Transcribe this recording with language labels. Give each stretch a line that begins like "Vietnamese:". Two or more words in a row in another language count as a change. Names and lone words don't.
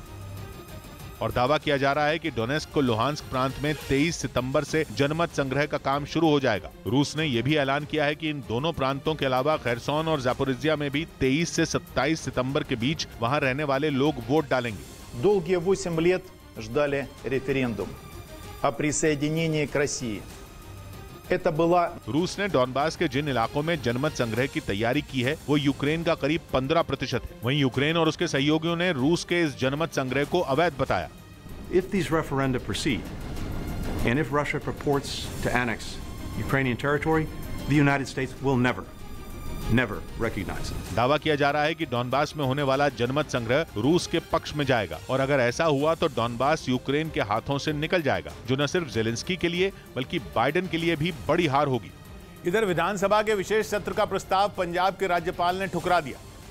Hindi: और दावा किया जा रहा है कि डोनेस्क और लुहांस्क प्रांत में 23 सितंबर से जनमत संग्रह का काम शुरू हो जाएगा। रूस ने यह भी ऐलान किया है कि इन दोनों प्रांतों के अलावा खैरसोन और जापोरिजिया में भी 23 से 27 सितंबर के बीच वहां रहने वाले लोग वोट डालेंगे।
Russian: Долгие 8 лет ждали референдум о присоединении к России.
Hindi: रूस ने डॉनबास के जिन इलाकों में जनमत संग्रह की तैयारी की है वो यूक्रेन का करीब 15% है। वहीं यूक्रेन और उसके सहयोगियों ने रूस के इस जनमत संग्रह को अवैध बताया।
English: If these referenda proceed, and if Russia purports to annex Ukrainian territory, the United States will never recognize it.
Hindi: दावा किया जा रहा है कि डॉनबास में होने वाला जनमत संग्रह रूस के पक्ष में जाएगा, और अगर ऐसा हुआ तो डॉनबास यूक्रेन के हाथों से निकल जाएगा, जो न सिर्फ जेलेंस्की के लिए बल्कि बाइडेन के लिए भी बड़ी हार होगी। इधर विधानसभा के विशेष सत्र का प्रस्ताव पंजाब के राज्यपाल ने ठुकरा दिया।